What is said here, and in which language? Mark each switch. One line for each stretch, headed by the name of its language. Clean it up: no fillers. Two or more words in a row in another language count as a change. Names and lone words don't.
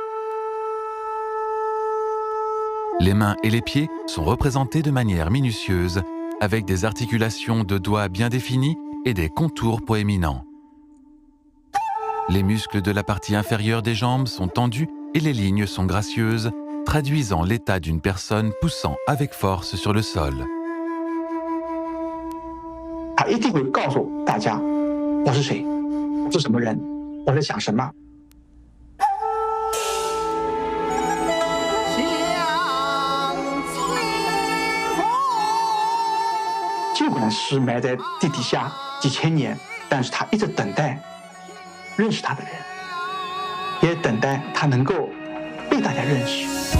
French: Les mains et les pieds sont représentés de manière minutieuse, avec des articulations de doigts bien définies et des contours proéminents. Les muscles de la partie inférieure des jambes sont tendus et les lignes sont gracieuses, traduisant l'état d'une personne poussant avec force sur le sol.
Chinese: 他一定会告诉大家我是谁，我是什么人，我在想什么。尽管是埋在地底下几千年，但是他一直等待认识他的人，也等待他能够被大家认识。